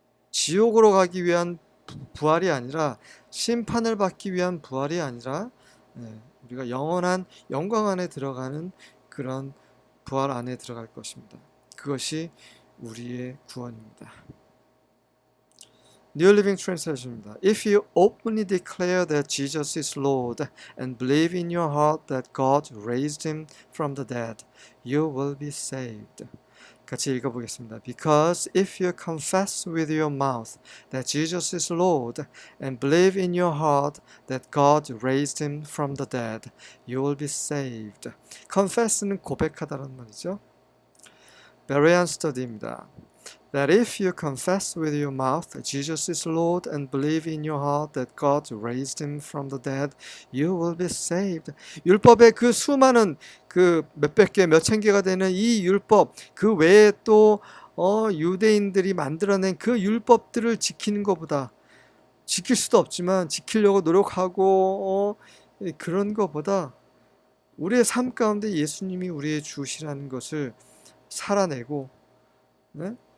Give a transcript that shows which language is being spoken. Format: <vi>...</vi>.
<ko>지옥으로 가기 위한 부활이 아니라, 심판을 받기 위한 부활이 아니라 우리가 영원한 영광 안에 들어가는 그런 부활 안에 들어갈 것입니다. 그것이 우리의 구원입니다.</ko> <en>New Living Translation입니다. If you openly declare that Jesus is Lord and believe in your heart that God raised him from the dead, you will be saved.</en> <ko>같이 읽어보겠습니다.</ko> <en>Because if you confess with your mouth that Jesus is Lord and believe in your heart that God raised him from the dead, you will be saved.</en> <ko>confess는 고백하다라는 말이죠. 베레안 스터디입니다.</ko> <en>That if you confess with your mouth Jesus is Lord and believe in your heart that God raised him from the dead, you will be saved.</en> <ko>율법의 그 수많은 그 몇백 개, 몇천 개가 되는 이 율법, 그 외에 또 유대인들이 만들어낸 그 율법들을 지키는 것보다, 지킬 수도 없지만 지키려고 노력하고 그런 것보다 우리의 삶 가운데 예수님이 우리의 주시라는 것을 살아내고, 네?</ko>